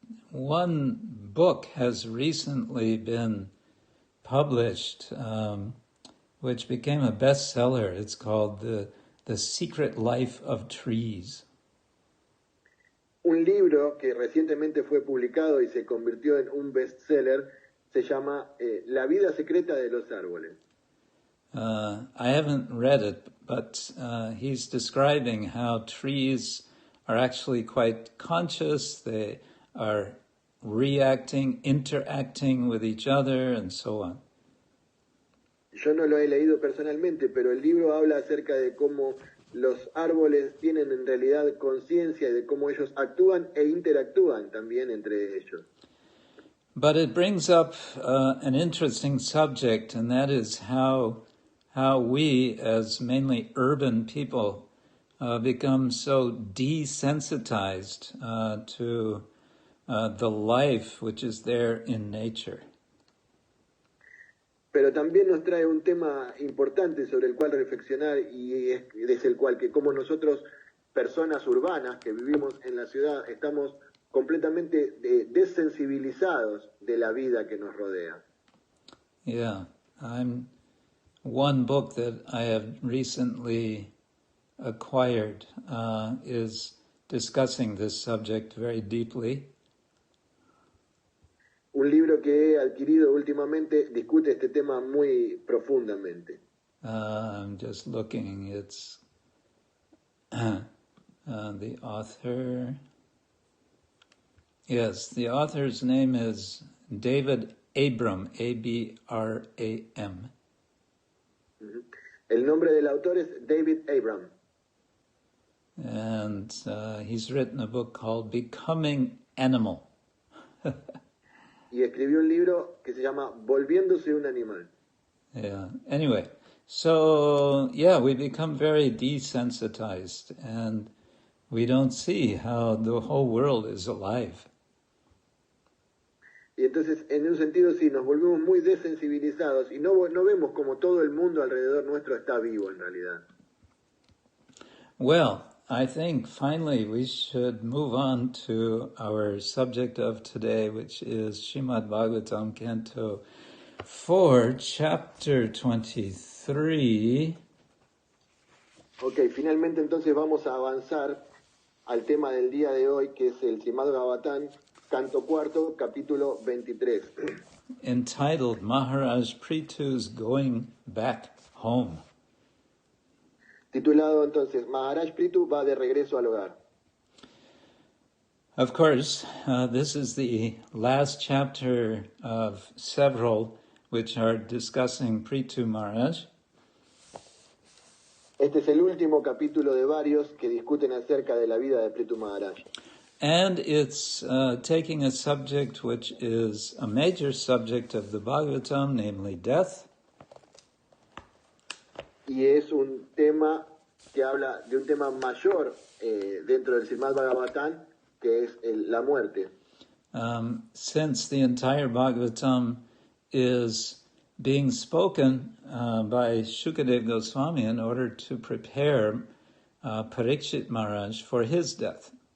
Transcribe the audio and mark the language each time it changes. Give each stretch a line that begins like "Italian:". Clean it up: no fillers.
English: One book has recently been published, which became a bestseller. It's called The Secret Life of Trees.
Spanish: Un libro que recientemente fue publicado y se convirtió en un bestseller se llama La vida secreta de los árboles.
English: I haven't read it, but he's describing how trees are actually quite conscious. They are reacting, interacting with each other, and so on.
Spanish: Yo no lo he leído personalmente, pero el libro habla acerca de cómo los árboles tienen en realidad conciencia de cómo ellos actúan e interactúan también entre ellos.
English: But it brings up an interesting subject, and that is how we, as mainly urban people, become so desensitized to the life which is there in nature.
Spanish: Pero también nos trae un tema importante sobre el cual reflexionar y es el cual que como nosotros, personas urbanas que vivimos en la ciudad, estamos completamente desensibilizados de la vida que nos rodea.
English: Yeah, one book that I have recently acquired is discussing this subject very deeply.
Spanish: Un libro que he adquirido últimamente discute este tema muy profundamente.
English: I'm just looking, it's the author. Yes, the author's name is David Abram, A-B-R-A-M.
Spanish: El nombre del autor es David Abram.
English: And he's written a book called Becoming Animal.
Spanish: Y escribió un libro que se llama Volviéndose un animal.
English: Yeah. Anyway, so yeah, we become very desensitized and we don't see how the whole world is alive.
Spanish: Y entonces, en un sentido, sí, nos volvemos muy desensibilizados y no vemos como todo el mundo alrededor nuestro está vivo en realidad.
English: Well, I think finally we should move on to our subject of today, which is Srimad-Bhagavatam Canto 4, Chapter 23.
Spanish: Ok, finalmente entonces vamos a avanzar al tema del día de hoy, que es el Srimad-Bhagavatam Canto 4, capítulo 23.
English: Entitled Maharaj Pritu's Going Back Home.
Spanish: Titulado entonces, Maharaj Pritu va de regreso al hogar.
English: Of course, this is the last chapter of several which are discussing Prithu Maharaj.
Spanish: Este es el último capítulo de varios que discuten acerca de la vida de Prithu Maharaj.
English: And it's taking a subject which is a major subject of the Bhagavatam, namely death.
Spanish: Y es un tema que habla de un tema mayor dentro del Srimad-Bhagavatam, que es la muerte.
English: Since the entire Bhagavatam is being spoken by Shukadeva Goswami in order to prepare Parikshit Maharaj for his death.